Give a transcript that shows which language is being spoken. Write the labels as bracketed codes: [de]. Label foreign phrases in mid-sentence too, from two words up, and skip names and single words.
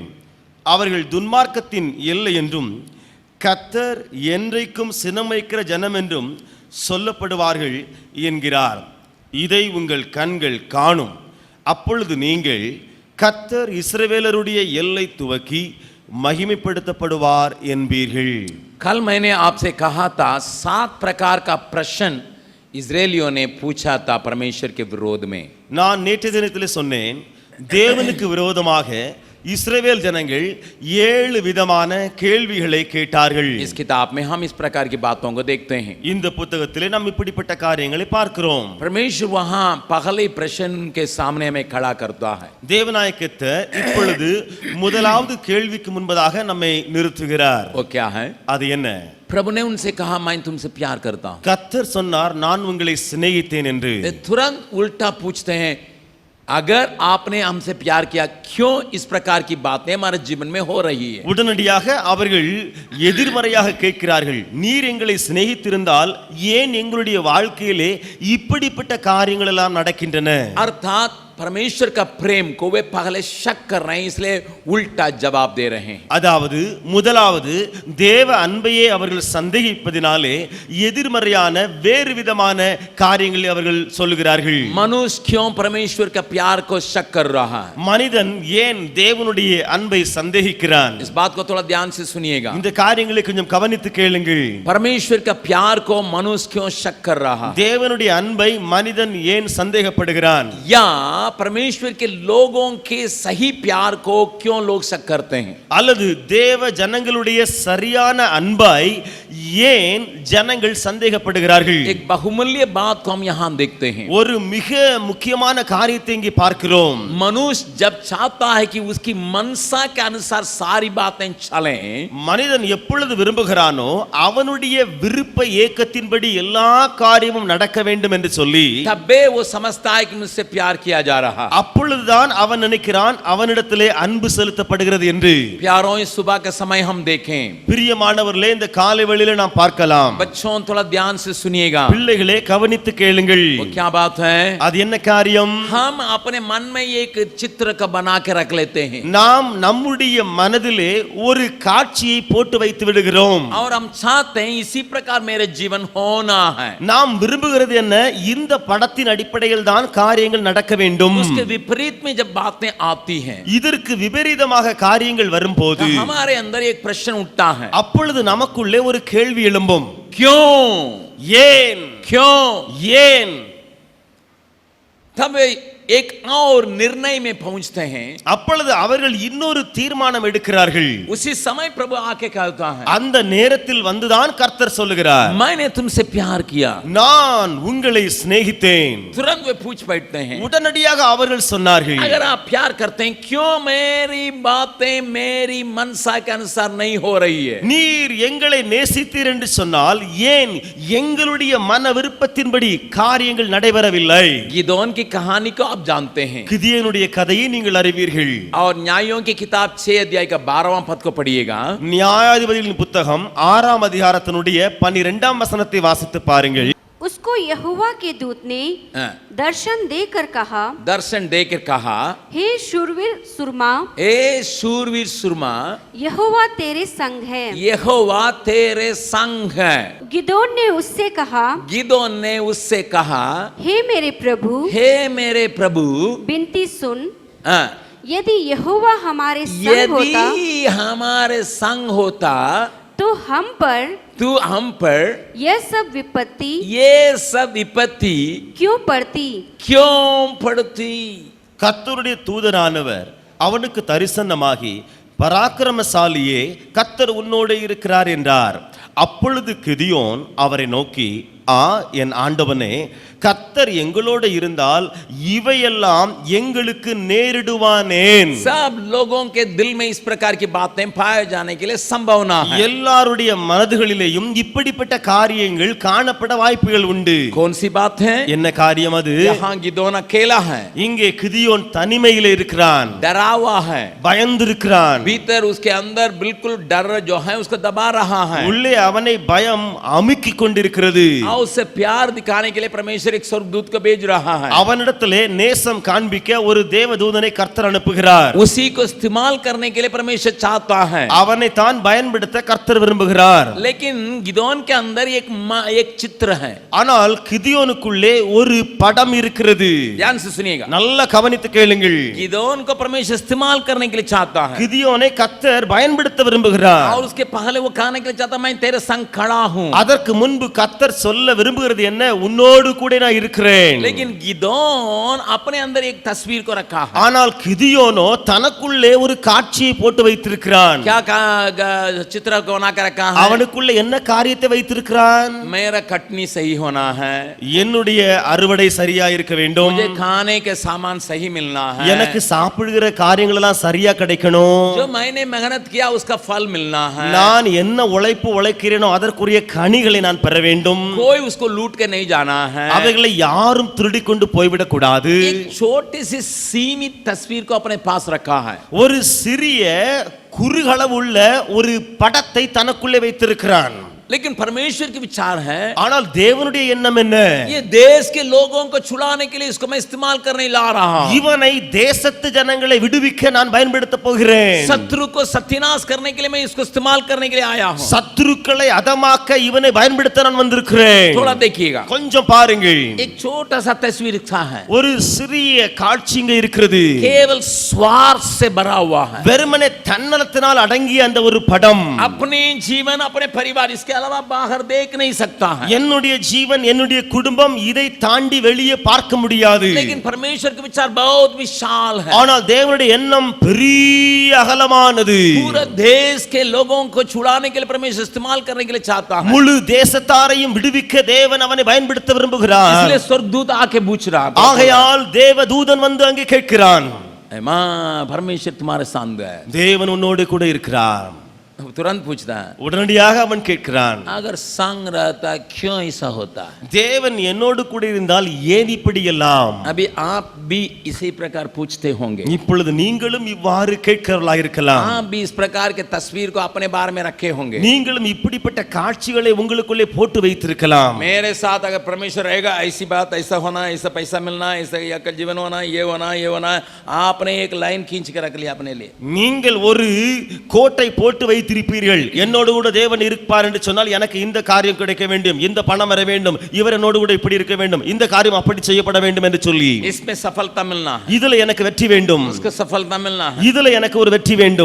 [ta] அவர்கள் துன்மார்க்கத்தின் எல்லை என்றும் கர்த்தர் என்றைக்கும் சினமைக்கிற ஜனம் என்றும் சொல்லப்படுவார்கள் என்கிறார். இதை உங்கள் கண்கள் காணும். அப்பொழுது நீங்கள், கர்த்தர் இஸ்ரவேலருடைய எல்லை துவக்கி महिமைப்படுத்தப்படுவார் என்பீர்கள். [hi] कल मैंने आपसे कहा था 7 प्रकार का प्रश्न इजरायलियों ने पूछा था परमेश्वर के विरोध में. [ta] நான் நேற்று தினத்தில் சொன்னேன், தேவனுக்கு விரோதமாக இஸ்ரவேல் ஜனங்கள் 7 விதமான கேள்விகளை கேட்டார்கள். [hi] इस किताब में हम इस प्रकार की बातों को देखते हैं. [ta] இந்த புத்தகத்திலே நாம் இப்படிப்பட்ட காரியங்களை பார்க்கிறோம். [hi] परमेश्वर वहां पहले प्रश्न के सामने हमें खड़ा करता है. [ta] தேவநாயகத்தர் இப்பொழுது முதலாவது கேள்விக்கு முன்பதாக நம்மை நிறுத்துகிறார். [hi] वो क्या है? [ta] அது என்ன? [hi] प्रभु ने उनसे कहा, मैं तुमसे प्यार करता हूं. [ta] கர்த்தர் சொன்னார், நான் உங்களை சிநேகித்தேன் என்று. [hi] तुरंत उल्टा पूछते हैं, अगर आपने हमसे प्यार किया, क्यों इस प्रकार की बातें हमारे जीवन में हो रही है? [ta] உடனடியாக அவர்கள் எதிர்மறையாக கேட்கிறார்கள், நீர் எங்களை சிநேகித்திருந்தால் ஏன் எங்களுடைய வாழ்க்கையிலே இப்படிப்பட்ட காரியங்கள் எல்லாம் நடக்கின்றன? [hi] अर्थात परमेश्वर का प्रेम को वे पहले शक कर रहे हैं, इसलिए उल्टा जवाब दे रहे हैं. [ta] அதாவது முதலாவது தேவ அன்பையே அவர்கள் சந்தேகிப்பதினாலே எதிர்மறையான வேறு விதமான காரியங்களை அவர்கள் சொல்லுகிறார்கள். [hi] मनुष्य क्यों परमेश्वर का प्यार को शक कर रहा है? [ta] மனிதன் ஏன் தேவனுடைய அன்பை சந்தேகிக்கிறான்? [hi] इस बात को थोड़ा ध्यान से सुनिएगा. [ta] இந்த காரியங்களை கொஞ்சம் கவனித்து கேளுங்கள். [hi] परमेश्वर का प्यार को मनुष्य क्यों शक कर रहा है? [ta] தேவனுடைய அன்பை மனிதன் ஏன் சந்தேகப்படுகிறான்? [hi] या परमेश्वर के लोगों के सही प्यार को क्यों लोग शक करते हैं? [ta] அல்லது தேவ ஜனங்களுடைய சரியான அன்பை ஏன் ஜனங்கள் சந்தேகப்படுகிறார்கள்? [hi] एक बहुमूल्य बात को हम यहाँ देखते हैं. [ta] ஒரு மிக முக்கியமான காரியத்தை இங்கே பார்க்கிறோம். [hi] मनुष्य जब चाहता है कि उसकी मनसा के अनुसार सारी बातें चलें, [ta] மனிதன் எப்பொழுது விரும்புகிறானோ அவனுடைய விருப்ப ஏக்கத்தின்படி எல்லா காரியமும் நடக்க வேண்டும் என்று சொல்லி [hi] तबे वो समझता है कि मुझसे प्यार किया जा रहा. [ta] அப்பொழுதுதான் அவன் நினைக்கிறான் அவனிடத்திலே அன்பு செலுத்தப்படுகிறது என்று. [hi] प्यारों, इस सुबह के समय हम देखें. [ta] பிரியமானவர்களே, இந்த காலை வேளையிலே நாம் பார்க்கலாம். [hi] बच्चों, थोड़ा ध्यान से सुनिएगा. [ta] பிள்ளைகளே, கவனித்து கேளுங்கள். [hi] वो क्या बात है? [ta] அது என்ன காரியம்? [hi] हम अपने मन में एक चित्र का बना के रख लेते हैं [ta] நாம் நம்முடைய மனதிலே ஒரு காட்சியை போட்டு வைத்து விடுகிறோம். [hi] और हम चाहते हैं इसी प्रकार मेरे जीवन होना है. [ta] நாம் விரும்புகிறது என்ன? இந்த படத்தின் அடிப்படையில் தான் காரியங்கள் நடக்க வேண்டும். [hi] उसके विपरीत में जब बातें आती हैं, [ta] இதற்கு விபரீதமாக காரியங்கள் வரும்போது [hi] तो हमारे अंदर एक प्रश्न उठता है, [ta] அப்பொழுது நமக்குள்ளே ஒரு கேள்வி எழும்பும். [hi] क्यों? [ta] ஏன்? [hi] क्यों? [ta] ஏன்? [hi] तब एक और निर्णय में पहुंचते हैं। [ta] அப்பொழுது அவர்கள் இன்னொரு தீர்மானம் எடுக்கிறார்கள். [hi] उसी समय प्रभु आके कहता है, [ta] அந்த நேரத்தில் வந்துதான் கர்த்தர் சொல்லுகிறார், [hi] मैंने तुमसे प्यार किया। [ta] நான் உங்களை சிநேகித்தேன். [hi] तुरंत वे पूछ बैठते हैं, [ta] உடனடியாக அவர்கள் சொன்னார்கள், [hi] अगर आप प्यार करते हैं क्यों मेरी बातें मेरी मनसा के अनुसार नहीं हो रही है? [ta] நீர் எங்களை நேசித்தீர் என்று சொன்னால் ஏன் எங்களுடைய மன விருப்பத்தின்படி காரியங்கள் நடைபெறவில்லை? [hi] गिदोन की कहानी को आप जानते हैं, [ta] கிதியோனுடைய கதையை நீங்கள் அறிவீர்கள். [hi] और न्यायों की किताब 6 अध्याय का 12वां पद को पढ़िएगा। [ta] நியாயாதிபதிகளின் புத்தகம் 6ஆம் அதிகாரத்தினுடைய 12ஆம் வசனத்தை வாசித்து பாருங்கள். [hi] उसको यहोवा के दूत ने दर्शन देकर कहा, दर्शन देकर कहा, हे शूरवीर सुरमा, ए शूरवीर सुरमा, यहोवा तेरे संग है। यहोवा तेरे संग है। गिदोन ने उससे कहा, गिदोन ने उससे कहा, हे मेरे प्रभु, हे मेरे प्रभु, बिनती सुन, हाँ, यदि यहोवा हमारे संग होता यदि हमारे संग होता तो हम पर तू हम पर यह सब विपत्ति ये सब विपत्ति क्यों पड़ती? क्यों पड़ती? [ta] கர்த்தருடைய தூதனானவர் அவனுக்கு தரிசனமாகி, பராக்கிரமசாலியே, கர்த்தர் உன்னோடு இருக்கிறார் என்றார். அப்பொழுது கிதியோன் அவரை நோக்கி, என் ஆண்டவனே, கர்த்தர் எங்களோடு இருந்தால் இவையெல்லாம் எங்களுக்கு நேரிடுவானேன்? [hi] सब लोगों के दिल में इस प्रकार की बातें पाए जाने के लिए संभावना है। [ta] எல்லாருடைய மனதுகளிலேயும் இப்படிப்பட்ட காரியங்கள் காணப்பட வாய்ப்புகள் உண்டு. [hi] कौन सी बात है? [ta] என்ன காரியம் அது? [hi] यहाँ गिदोन अकेला है, [ta] இங்கே கிதியோன் தனிமையிலே இருக்கிறான், [hi] डरा हुआ है, [ta] பயந்திருக்கிறான். [hi] भीतर उसके अंदर बिल्कुल डर जो है उसको दबा रहा है, [ta] உள்ளே அவனை பயம் அமுக்கிக் கொண்டிருக்கிறது. [hi] और उससे प्यार दिखाने के लिए परमेश्वर एक स्वर्गदूत को भेज रहा है। [ta] அவனிடத்திலே நேசம் காண்பிக்க ஒரு தேவதூதனை கர்த்தர் அனுப்புகிறார். [hi] उसी को इस्तेमाल करने के लिए परमेश्वर चाहता है, [ta] அவனை தான் பயன்படுத்த கர்த்தர் விரும்புகிறார். [hi] लेकिन गिदोन के अंदर एक चित्र है। [ta] ஆனால் கிதியோனுக்குள்ளே ஒரு படம் இருக்கிறது. [hi] ध्यान से सुनिएगा, [ta] நல்லா கவனித்து கேளுங்கள். [hi] गिदोन को परमेश्वर इस्तेमाल करने के लिए चाहता है, [ta] கிதியோனை கர்த்தர் பயன்படுத்த விரும்புகிறார். [hi] और उसके पहले वो कहने के लिए चाहता, मैं तेरे संग खड़ा हूं। [ta] அதற்கு முன்பு கர்த்தர் சொல்ல விரும்புகிறது என்ன? உன்னோடு கூட நான் இருக்கிறேன். [hi] लेकिन गिदोन अपने अंदर एक तस्वीर को रखा है। [ta] ஆனால் கிதியோனோ தனக்குள்ளே ஒரு காட்சியை போட்டு வைத்திருக்கிறான். [hi] क्या चित्र को बना कर रखा है? [ta] அவனுக்குள்ள என்ன காரியத்தை வைத்திருக்கிறான்? [hi] मेरा कटनी सही होना है, [ta] என்னுடைய அறுவடை சரியா இருக்க வேண்டும், [hi] मुझे खाने के सामान सही मिलना है, [ta] எனக்கு சாப்பிடுகிற காரியங்கள் எல்லாம் சரியா கிடைக்கணும், [hi] जो मैंने मेहनत किया उसका फल मिलना है, [ta] நான் என்ன உழைப்பு உழைக்கிறேனோ அதற்குரிய கனிகளை நான் பெற வேண்டும், [hi] कोई उसको लूट के नहीं जाना है, [ta] அவைகளை யாரும் திருடி கொண்டு போய்விடக் கூடாது. [hi] एक छोटी सी सीमित तस्वीर को अपने पास रखा है। [ta] ஒரு சிறிய குறுகளவுள்ள ஒரு படத்தை தனக்குள்ளே வைத்திருக்கிறான். [hi] लेकिन परमेश्वर की विचार है, [ta] ஆனால் தேவனுடைய எண்ணம் என்ன? [hi] ये देश के लोगों को छुड़ाने के लिए इसको मैं इस्तेमाल करने ला रहा हूं, [ta] இவனை தேசத்து ஜனங்களை விடுவிக்க நான் பயன்படுத்த போகிறேன். [hi] शत्रु को सत्यानाश करने के लिए मैं इसको इस्तेमाल करने के लिए आया हूं। [ta] சத்துருக்களை அதமாக்க இவனை பயன்படுத்த நான் வந்திருக்கிறேன். [hi] थोड़ा देखिएगा, [ta] கொஞ்சம் பாருங்கள். [hi] एक छोटा सा तस्वीर रखा है, [ta] ஒரு சிறிய காட்சி இங்க இருக்கிறது. [hi] केवल स्वार्थ से भरा हुआ है, [ta] வெறுமனே தன்னலத்தினால் அடங்கிய அந்த ஒரு படம். [hi] अपने जीवन अपने परिवार इसके अलावा बाहर देख नहीं सकता है, [ta] என்னுடைய ஜீவன் என்னுடைய குடும்பம் இதை தாண்டி வெளியே பார்க்க முடியாது. [hi] लेकिन परमेश्वर के विचार बहुत विशाल है, [ta] ஆனால் தேவனுடைய எண்ணம் பெரிய அகலமானது. [hi] पूरे देश के लोगों को छुड़ाने के लिए परमेश्वर इस्तेमाल करने के लिए चाहता है, [ta] முழு தேசத்தாரையும் விடுவிக்க தேவன் அவனை பயன்படுத்த விரும்புகிறார். [hi] इसलिए स्वर्गदूत आके पूछ रहा है, [ta] ஆகையால் தேவதூதன் வந்து அங்கே கேட்கிறான், [hi] मां परमेश्वर तुम्हारे साथ है, [ta] தேவன் உன்னோடு கூட இருக்கிறார். [hi] तुरंत पूछता है, [ta] உடனடியாக அவன் கேட்கிறான், [hi] अगर संग रहता क्यों ऐसा होता है? [ta] தேவன் என்னோடு கூட இருந்தால் ஏன் இப்படி எல்லாம்? [hi] अभी आप भी इसी प्रकार पूछते होंगे, [ta] இப்பொழுது நீங்களும் இவ்வாறு கேட்கிறவர்களாக இருக்கலாம். [hi] आप भी इस प्रकार के तस्वीर को अपने बारे में रखे होंगे, [ta] நீங்களும் இப்படிப்பட்ட காட்சிகளை உங்களுக்குள்ளே போட்டு வைத்திருக்கலாம். [hi] मेरे साथ अगर परमेश्वर रहेगा ऐसी बात, ऐसा होना, ऐसा पैसा मिलना, ऐसा का जीवन होना, ये होना, आपने एक लाइन खींच के रख लिया अपने लिए. [ta] நீங்கள் ஒரு கோட்டை போட்டு வைத்து வைத்திருப்பீர்கள். என்னோடு கூட தேவன் இருப்பார் என்று சொன்னால் எனக்கு இந்த காரியம் கிடைக்க வேண்டும், இந்த பணம் வர வேண்டும், இவர் என்னோடு கூட இப்படி இருக்க வேண்டும், இந்த காரியம் அப்படி செய்யப்பட வேண்டும் என்று சொல்லி [hi] इसमें सफलता मिलना है, [ta] இதுல எனக்கு வெற்றி வேண்டும், [hi] उसको सफलता मिलना है, [ta] இதுல எனக்கு ஒரு வெற்றி வேண்டும்,